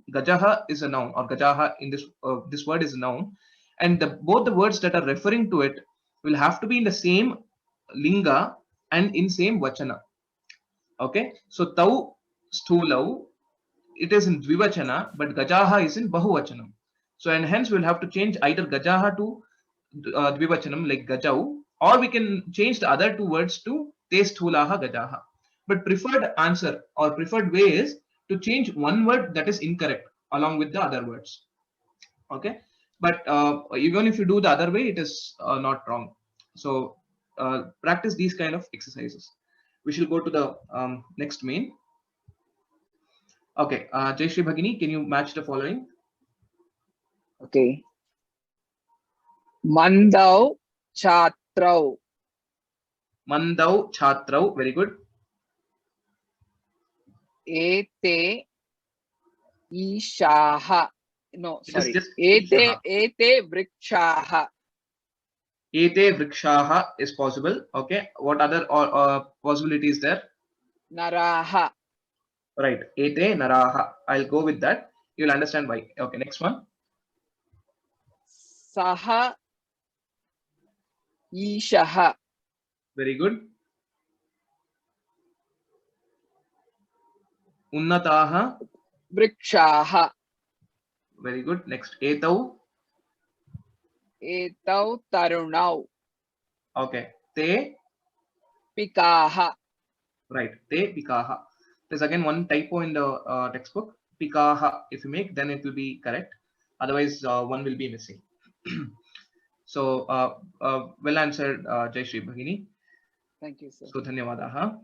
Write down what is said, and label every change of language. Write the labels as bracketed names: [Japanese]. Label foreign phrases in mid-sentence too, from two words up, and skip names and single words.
[English] Gajaha is a noun, or gajaha in this word is a noun, and both the words that are referring to it will have to be in the same linga and in same vachana. Okay, so [Sanskrit] tau sthulau, [English] it is in dvivachana, but gajaha is in bahuvachanam. So and hence we'll have to change either gajaha to dvivachanam like gajau, or we can change the other two words to [Sanskrit] te sthulaha gajaha. [English] But preferred answer or preferred way is to change one word that is incorrect along with the other words. Okay, but even if you do the other way, it is not wrong. So practice these kind of exercises. We shall go to the next main. Okay, Jayashree Bhagini, can you match the following? [Sanskrit] Okay. Mandau chatrau. Mandau chatrau, [English] very good. [Sanskrit] Ete ishaha. [English] No, sorry. [Sanskrit] Ete vrikshaha. Ete vrikshaha [English] is possible. Okay. What other possibility is there? [Sanskrit] Naraha. [English] Right. [Sanskrit] Ete naraha. [English] I'll go with that. You'll understand why. Okay. Next one. [Sanskrit] Saha ishaha. [English] Very good. Unnataha. [Sanskrit] Vrikshaha. [English] Very good. Next. [Sanskrit] Etau. Etau tarunau. [English] Okay. Te [Sanskrit] pikaha. Right. Te pikaha. [English] There's again one typo in the textbook. [Sanskrit] Pikaha. [English] If you make, then it will be correct. Otherwise, one will be missing. So, well answered, Jayashree Bhagini. Thank you, sir. [Sanskrit] So, dhanyawadaha.